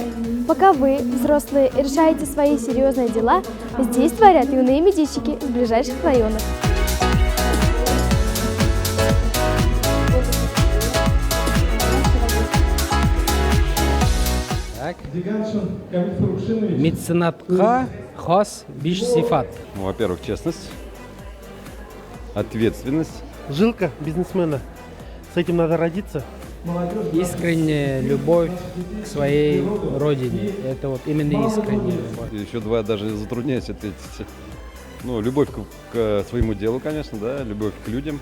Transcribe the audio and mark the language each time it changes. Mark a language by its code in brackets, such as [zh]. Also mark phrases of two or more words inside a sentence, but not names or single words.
[ru] Пока вы, взрослые, решаете свои серьезные дела, здесь творят юные медийщики из ближайших районов. Так. [tt] Меценатқа хас биш сифат. [ru] Ну, во-первых, честность, ответственность. Жилка бизнесмена. С этим надо родиться. Искренняя любовь к своей родине. Это вот именно искренняя любовь. Еще два даже затрудняюсь ответить. Ну, любовь к своему делу, конечно, да, любовь к людям.